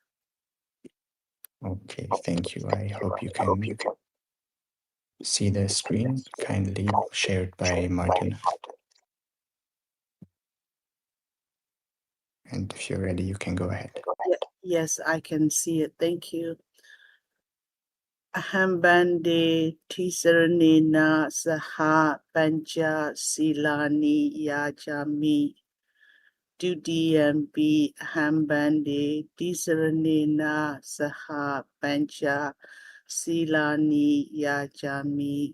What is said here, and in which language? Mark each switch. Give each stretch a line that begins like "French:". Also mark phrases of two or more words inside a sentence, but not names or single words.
English: Okay, thank you. I hope you can see the screen, kindly shared by Martin. And if you're ready, you can go ahead. Yes, I can see it. Thank you.
Pali: Aham bande tisaranena saha pancha silani yajami. Dudiyampi aham bande tisaranena saha pancha silani yajami.